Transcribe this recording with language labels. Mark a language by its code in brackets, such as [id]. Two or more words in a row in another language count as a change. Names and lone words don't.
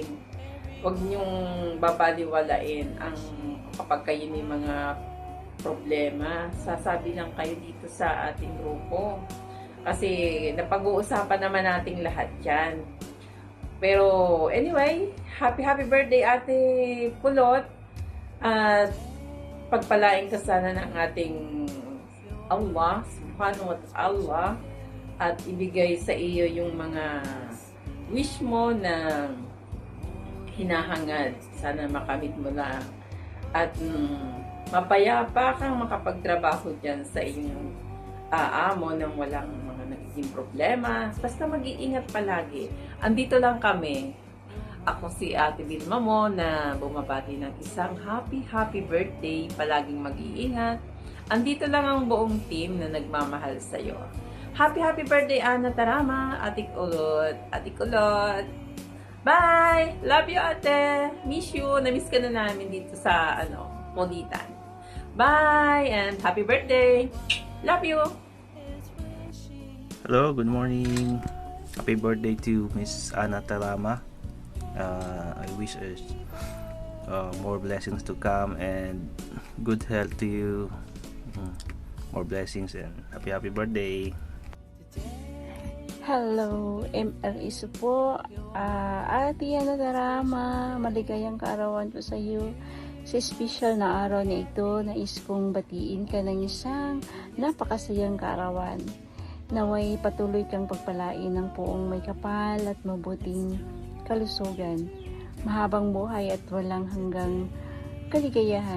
[tl] Huwag niyong babaliwalain kapag kayo may mga problema. Sasabi lang kayo dito sa ating grupo. Kasi napag-uusapan naman nating lahat yan. Pero anyway, [en] happy birthday [tl] Ate Kulot. At pagpalain ka sana ng ating Allah, [ar] سبحانه وتعالى, [tl] at ibigay sa iyo yung mga wish mo na hinahangad. Sana makamit mo lang. At mapayapa kang makapagtrabaho dyan sa inyong amo nang walang mga nagiging problema. Basta mag-iingat palagi. Andito lang kami. Ako si Ate Vilma mo na bumabati ng isang [en] happy birthday. [tl] Palaging mag-iingat. Andito lang ang buong team na nagmamahal sa'yo. [en] Happy birthday, Ana Tarama, Ate Kulot. Bye! Love you, ate! Miss you! [tl] Na-miss ka na namin dito sa, Molitan. [en] Bye! And happy birthday! Love you! Hello, good morning. Happy birthday to Miss Ana Tarama. I wish more blessings to come and good health to you. More blessings and happy birthday. Hello, [tl] ML Isu po. Ate Ana Tarama, maligayang kaarawan po sa iyo. Sa special na araw na ito, nais kong batiin ka ng isang napakasayang kaarawan. Naway patuloy kang pagpalain ng poong may kapal at mabuting kalusugan, mahabang buhay at walang hanggang kaligayahan.